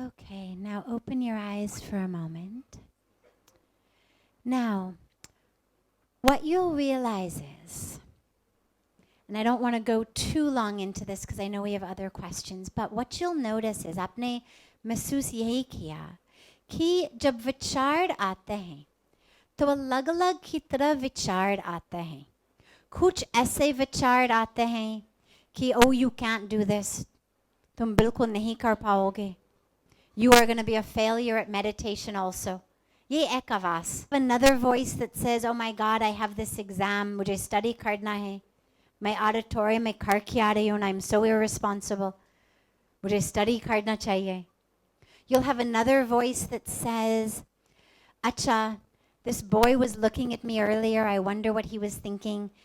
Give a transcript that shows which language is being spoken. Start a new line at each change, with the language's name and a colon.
English: Okay, now open your eyes for a moment. Now, what you'll realize is, and I don't want to go too long into this because I know we have other questions, but what you'll notice is
Hindi: आपने महसूस यही किया कि जब विचार आते हैं तो अलग-अलग की तरह विचार आते हैं. कुछ ऐसे विचार आते हैं कि
English: oh you can't do this,
Hindi: तुम बिल्कुल नहीं कर पाओगे.
English: You are going to be a failure at meditation also.
Hindi: Ye ek आवाज.
English: Another voice that says, oh my God, I have this exam,
Hindi: मुझे study करना है. मैं auditorium में कर के आ रही हूँ,
English: I'm so irresponsible.
Hindi: मुझे study करना चाहिए.
English: You'll have another voice that says, अच्छा, this boy was looking at me earlier, I wonder what he was thinking.